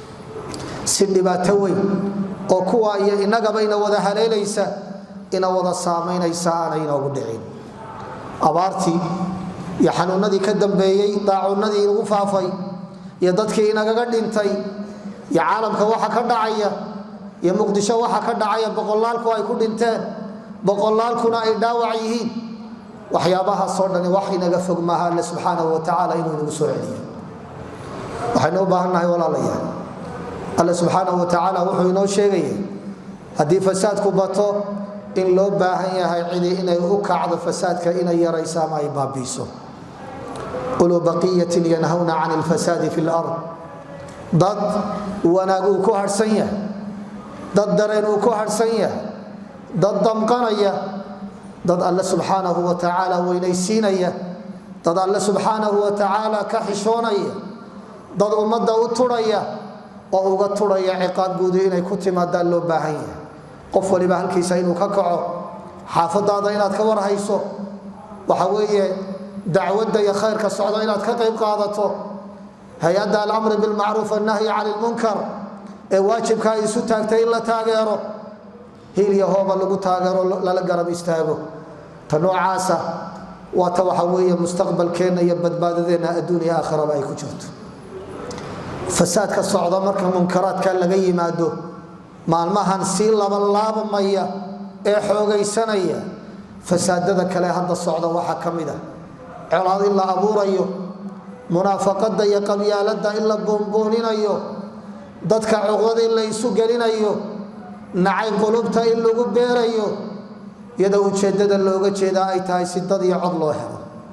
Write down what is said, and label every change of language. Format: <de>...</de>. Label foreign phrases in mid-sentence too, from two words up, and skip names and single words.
<so>si dhibaato weyn oo kuwa iyo inagaba ina wada haleelaysa ina wada saameynaysa aan inoogu dhicin abaartii iyo xanuunadii ka dambeeyay daacunadii ugu faafay iyo dadkii inaga dhintay iyo caalamka waxa ka dhacaya iyo muqdisho waxa ka dhacaya boqolaalku ay ku dhinteen boqolaalkuna ay dhaawac yihiin waxyaabaha soo dhan wax inaga fog maaha</so> <ar>الله سبحانه وتعالى</ar> <so>inuu nagu soo celiyo waxaynu u baahannahay walaalayaal</so> <ar>الله سبحانه وتعالى</ar> <so>wuxuu inoo sheegay hadii fasaadku bato in loo baahan yahay cidi inay u kacdo fasaadka inay yarayso ama ay baabiiso</so> <ar>أولو بقية ينهون عن الفساد في الأرض</ar> <so>dad wanaagu ku harsan yahay dad dareen ku harsan yahay dad damqanaya dad</so> <ar>الله سبحانه وتعالى</ar> <so>weynaysiinaya dad</so> <ar>الله سبحانه وتعالى</ar> <so>ka xishoonaya dad umada u turaya oo uga turaya ciqaab guud inay ku timaadaan loo baahan yahay qof waliba halkiisa inuu ka kaco xaafadaada inaad ka warhayso waxa weeye dacwada iyo khayrka socdo inaad ka qayb qaadato hay'adda</so> <ar>الأمر بالمعروف والنهي عن المنكر</ar> <so>ee waajibka ay isu taagtay in la taageero hiiliyo hooba lagu taageero la garab istaago tanoocaasa waata waxa weeye mustaqbalkeena iyo badbaadadeena adduunyo aakhiraba ay ku jirto fasaadka socdo marka munkaraadka laga yimaado maalmahan si laabmaya ee xoogaysanaya fasaadada kale hadda socdo waxa kamida colaad in la abuurayo munaafaqada iyo qabyaalada in la boonbooninayo dadka cuqdada in la isu gelinayo nacay qulubta in lagu beerayo iyada ujeedada looga jeeda ay tahay si dad iyo cod loo helo</so>